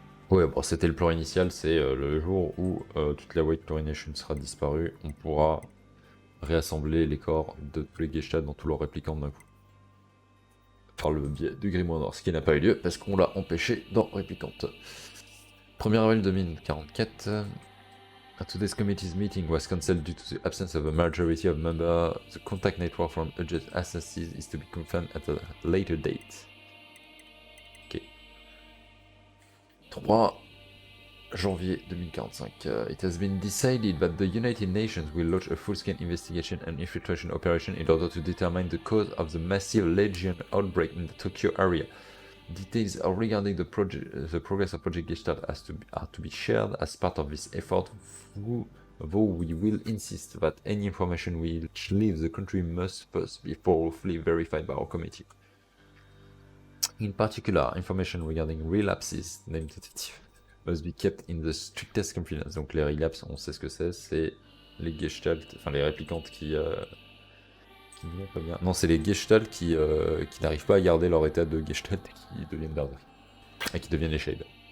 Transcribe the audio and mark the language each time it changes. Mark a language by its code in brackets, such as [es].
[fr] Ouais, bon, c'était le plan initial, c'est le jour où toute la white chlorination sera disparue, on pourra réassembler les corps de tous les Gestalt dans tous leurs réplicants d'un coup. par le biais du grimoire noir, ce qui n'a pas eu lieu parce qu'on l'a empêché dans Réplicante. 1er avril 2044. [en] Today's committee's meeting was cancelled due to the absence of a majority of members. The contact network from alleged assassins is to be confirmed at a later date. Ok. [fr] 3 janvier 2045. [en] It has been decided that the United Nations will launch a full-scale investigation and infiltration operation in order to determine the cause of the massive Legion outbreak in the Tokyo area. Details regarding the progress of Project Gestalt are to be shared as part of this effort, though we will insist that any information which leaves the country must first be thoroughly verified by our committee. In particular, information regarding relapses, named tentative, must be kept in the strictest confidence. [fr] Donc les relapses, on sait ce que c'est les Gestalt, enfin les réplicantes qui n'y vont pas bien. Non, c'est les Gestalt qui n'arrivent pas à garder leur état de Gestalt et qui deviennent Berserk. Et qui deviennent les Shades.